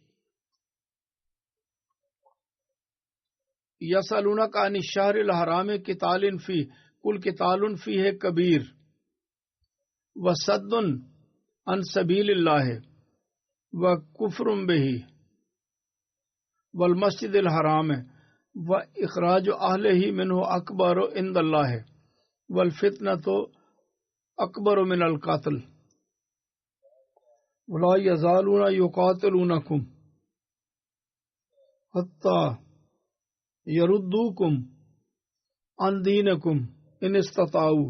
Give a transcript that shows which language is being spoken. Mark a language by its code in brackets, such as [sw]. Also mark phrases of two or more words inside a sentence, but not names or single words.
[ar] يسألونك عن الشهر الحرام قتال فيه. قل قتال فيه كبير. وصد عن سبيل الله. وكفر به والمسجد الحرام. وإخراج أهله منه أكبر عند الله. والفتنة أكبر من القتل. ولا يزالون يقاتلونكم حتى يردوكم عن دينكم إن استطاعوا.